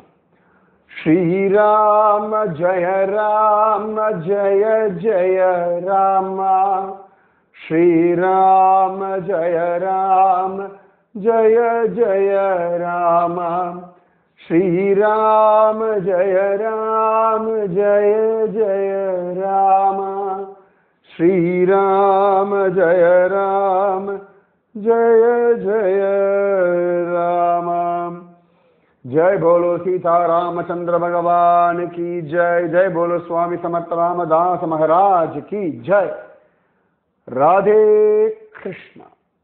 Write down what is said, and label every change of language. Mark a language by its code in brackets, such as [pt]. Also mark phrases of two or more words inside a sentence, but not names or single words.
[sa] श्रीराम जय राम जय जय राम, श्रीराम जय राम जय जय राम, श्रीराम जय राम जय जय राम, श्रीराम जय राम जय जय राम. [hi] जय बोलो सीता रामचंद्र भगवान की जय. जय बोलो स्वामी समर्थ रामदास महाराज की जय. राधे कृष्णा.